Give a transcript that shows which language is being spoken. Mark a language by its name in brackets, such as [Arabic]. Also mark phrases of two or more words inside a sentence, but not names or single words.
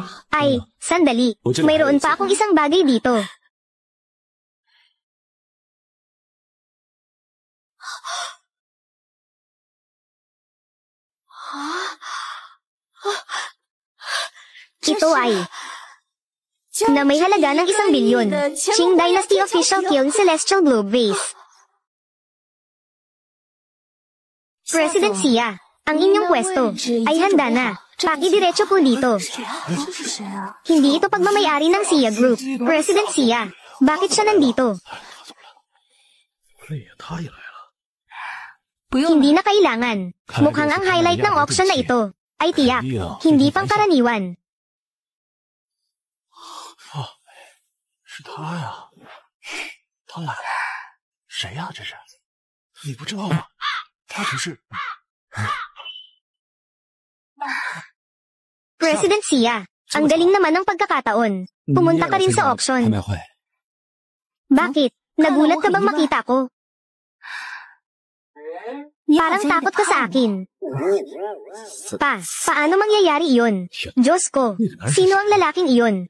[Filipino] Ay, sandali, mayroon pa akong isang bagay dito. Ito ay na may halaga ng 1 bilyon. Qing Dynasty Official Kiln Celestial Globe Vase. President Xia, ang inyong pwesto ay handa na. Pakidiretso po dito. Hindi ito pagmamayari ng Xia Group. President Xia, bakit siya nandito? Hindi na kailangan. Mukhang ang highlight ng auction na ito ay tiyak, hindi pangkaraniwan. [Chinese] 是他呀，他来了，谁呀？这是？你不知道吗？他只是。 [Filipino] President Xia, ang galing naman ng pagkakataon. Pumunta ka rin sa auction. Bakit? Nagulat ka bang makita ko? Parang takot ka sa akin. Paano mangyayari iyon? Diyos ko, sino ang lalaking iyon?